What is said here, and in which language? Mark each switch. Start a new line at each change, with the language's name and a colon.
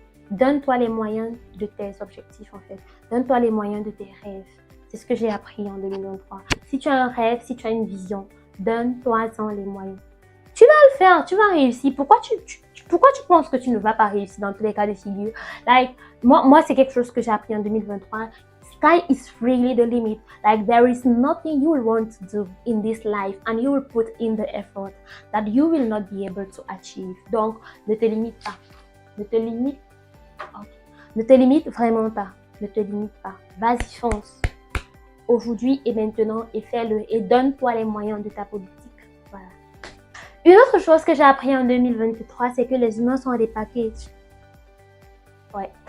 French: Donne-toi les moyens de tes objectifs en fait. Donne-toi les moyens de tes rêves. C'est ce que j'ai appris en 2023. Si tu as un rêve, si tu as une vision, donne-toi-en les moyens. Tu vas le faire, tu vas réussir. Pourquoi tu penses que tu ne vas pas réussir dans tous les cas de figure? Moi c'est quelque chose que j'ai appris en 2023.
English: Sky is really the limit. Like there is nothing you will want to do in this life and you will put in the effort that you will not be able to achieve.
French: Donc, ne te limite pas. Ne te limite Ne te limite vraiment pas. Ne te limite pas. Vas-y, fonce. Aujourd'hui et maintenant, et fais-le. Et donne-toi les moyens de ta politique. Voilà. Une autre chose que j'ai appris en 2023, c'est que les humains sont des packages. Ouais.